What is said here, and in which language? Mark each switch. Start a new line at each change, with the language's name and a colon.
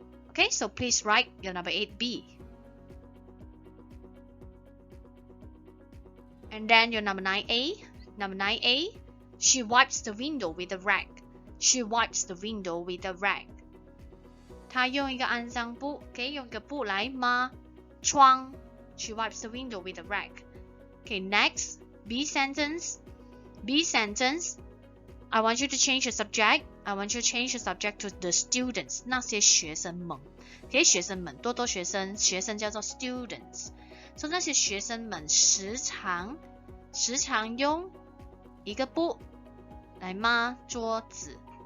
English: Okay? So please write your number 8B. And then your number 9A. Number 9A. She wipes the window with a rag. She wipes the window with a rag.
Chinese: 她用一个肮脏布，可以用一个布来抹窗。
English: She wipes the window with a rag. Okay, next, B sentence. B sentence. I want you to change the subject. I want you to change the subject to the students.
Chinese: 那些学生们，给学生们，多多学生，学生叫做 students. So 那些学生们时常用一个布来抹桌子。